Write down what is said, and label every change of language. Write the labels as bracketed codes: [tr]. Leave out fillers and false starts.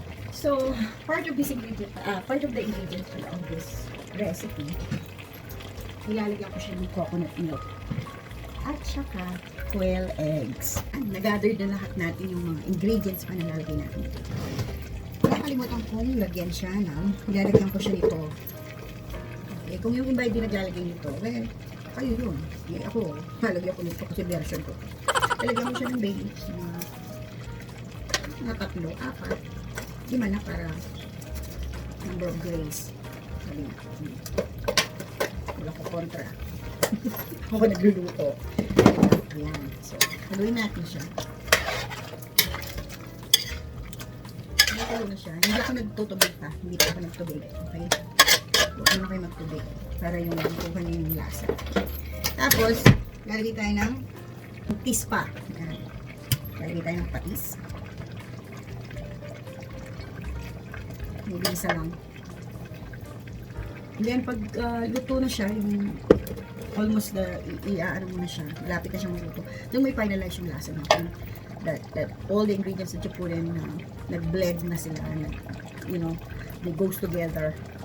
[en] So, part of the ingredients of this recipe, [tl] nilalagyan ko siya ng [en] coconut milk at saka quail eggs. [tl] Nag-gather na lahat natin yung mga ingredients pa na lalagay natin ito. Nakalimutan kong lagyan siya ng, nilalagyan ko siya nito. Okay, kung yung iba hindi naglalagay nito, well, kayo yun. Ako, lalagyan ko nito kasi version ko. Lalagyan ko siya ng bay leaves na 3, 4, 5 na para number of grains. Sabi na. Wala ko kontra. Ako nagluluto. Ayan. So, haluin natin siya. Haluin na siya. Hindi ako nagtutubig pa. Hindi pa ako nagtubig. Okay? Huwag na kayo magtubig. Para yung kuha niyo yung lasa. Tapos, lalagay tayo ng patis pa. Ayan. Lalagay tayo ng patis. Hindi isa lang. And then, pag luto na siya, yung almost ano mo na siya, lapit na siyang maluto. Doon may finalize yung lasa natin. [en] That all the ingredients that you put in, [tl] nag-blend na sila, [en] you know, they goes together.